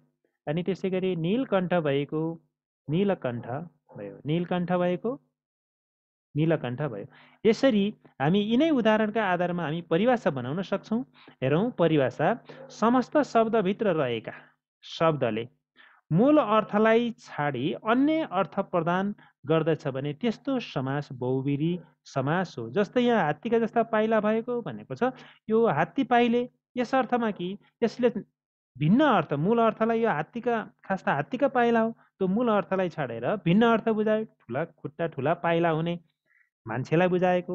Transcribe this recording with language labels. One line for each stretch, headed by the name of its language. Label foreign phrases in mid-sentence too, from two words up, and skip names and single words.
Nepali: अनि त्यसै गरी नीलकण्ठ भएको नीलकण्ठ भयो, नीलकण्ठ भएको नीलकण्ठ भयो। यसरी हामी यिनै उदाहरणका आधारमा हामी परिभाषा बनाउन सक्छौँ। हेरौँ परिभाषा, समस्त शब्दभित्र रहेका शब्दले मूल अर्थलाई छाडी अन्य अर्थ प्रदान गर्दछ भने त्यस्तो समास बहुब्रीहि समास हो। जस्तै यहाँ हात्तीका जस्ता पाइला भएको भनेको छ, यो हात्ती पाइले यस अर्थमा कि यसले भिन्न अर्थ, मूल अर्थलाई यो हात्तीका पाइला हो, त्यो मूल अर्थलाई छाडेर भिन्न अर्थ बुझायो। ठुला खुट्टा ठुला पाइला हुने मान्छेलाई बुझाएको।